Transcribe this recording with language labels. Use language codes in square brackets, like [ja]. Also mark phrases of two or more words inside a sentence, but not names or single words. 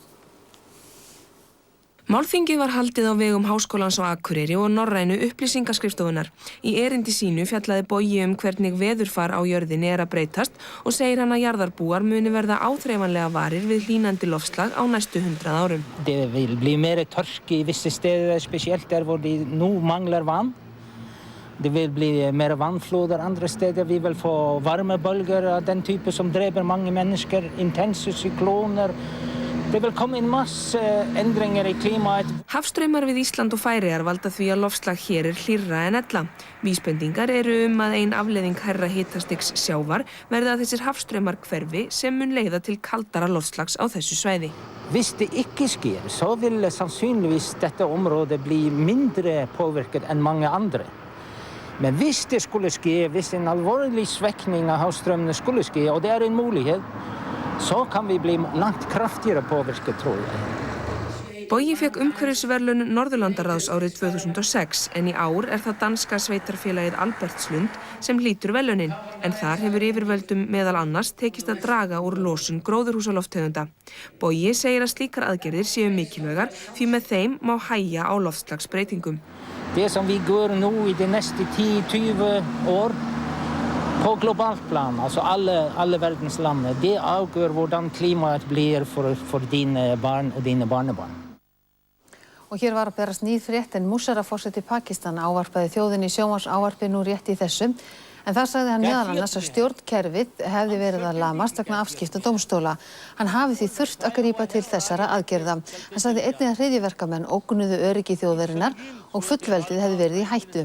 [is] Málþingið var haldið á vegum Háskólans á Akureyri og Norrænu upplýsingaskrifstofunnar. Í erindi sínu fjallaði Bogi hvernig veðurfar á jörðinni að breytast og segir hann að jarðarbúar muni verða áþreifanlega varir við hlýnandi loftslag á næstu 100 árum. [no] Det vil bli mer tørke i visse steder, spesielt der hvor de nu mangler vann. Det vil bli mer vannfloder andre steder. Vi vil få varmebølger av den type som dreper mange mennesker, intense sykloner. Det vil komme en masse endringer í klimaet. [is] Hafstraumar við Ísland og Færeyjar valda því að loftslag hér hlýrra en ella. Vísbendingar eru að ein afleiðing hærra hitastigs sjávar verði að þessir hafstraumar hverfi sem mun leiða til kaldara loftslags á þessu svæði. [no] Hvis det ikke sker, så vil sannsynligvis dette området bli mindre påvirket enn mange andre. Men hvis det skulle ske, hvis en alvorlig svekning av havstrømmene skulle ske, og det en mulighet, så kan vi bli langt kraftigere påvirket, tror jeg. [is] Bogi fekk umhverfisverðlaun Norðurlandaráðs árið 2006 en í ár það danska sveitarfélagið Albertslund sem hlýtur verðlaunin en þar hefur yfirvöldum meðal annars tekist að draga úr losun gróðurhúsalofttegunda. Bogi segir að slíkar aðgerðir séu mikilvægar því med þeim má hægja á loftslagsbreytingum. [no] Det som vi går nå i de neste 10-20 år på globalt plan, altså alle verdens land, det avgjør hvordan klimaet blir for dine barn og dine barnebarn. [is] Og hér var að berast nýr frétt en Musharraf forseti Pakistan ávarpaði þjóðinni í sjónvarpsávarpi nú rétt í þessu. En það sagði hann meðal annars að stjórnkerfið hefði verið að lamast vegna afskipta dómstóla. Hann hafi því þurft að grípa til þessara aðgerða. Hann sagði einnig að hryðjuverkamenn ógnuðu öryggi þjóðarinnar og fullveldið hefði verið í hættu.